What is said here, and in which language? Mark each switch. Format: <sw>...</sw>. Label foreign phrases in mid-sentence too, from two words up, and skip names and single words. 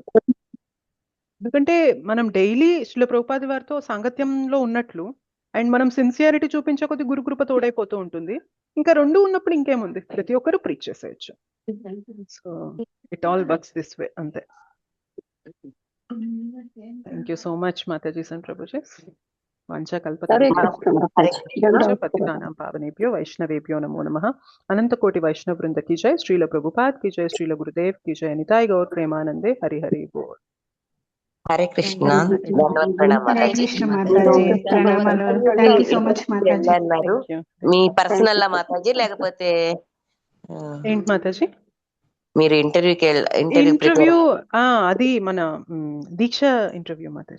<te>ఎందుకంటే మనం డైలీ శ్రీల ప్రభుపాద వారితో సాంగత్యంలో ఉన్నట్లు అండ్ మనం సిన్సియారిటీ చూపించే కొద్ది గురుకృప తోడైపోతూ ఉంటుంది. ఇంకా రెండు ఉన్నప్పుడు ఇంకేముంది, ప్రతి ఒక్కరు ప్రీచ్ చేసేయచ్చు.</te> <en>so it all works this way అంతే. thank you so much matajis and prabhujis.</en> <sa>वाञ्छाकल्पतरुभ्यश्च पतितानां पावनेभ्यो वैष्णवेभ्यो नमो नमः।</sa> <hi>अनंतकोटि वैष्णव वृंद की जय। श्रील प्रभुपाद की जय। श्रील गुरुदेव की जय।</hi> <bn>নিতাই গৌর প্রেমানন্দে হরি হরি বোল।</bn> <sa>हरे कृष्ण ధన్యవాద</sa> <te>హరే కృష్ణ మాతాజీ, ప్రణామాలు.</te> <en>thank you so much</en> <te>మాతాజీ. అన్నారు మీ పర్సనల్ లా మాతాజీ లేకపోతే ఏంటి మాతాజీ మీరు ఇంటర్వ్యూకి ఇంటర్వ్యూ? అది మన దీక్ష ఇంటర్వ్యూ మాతాజీ.</te>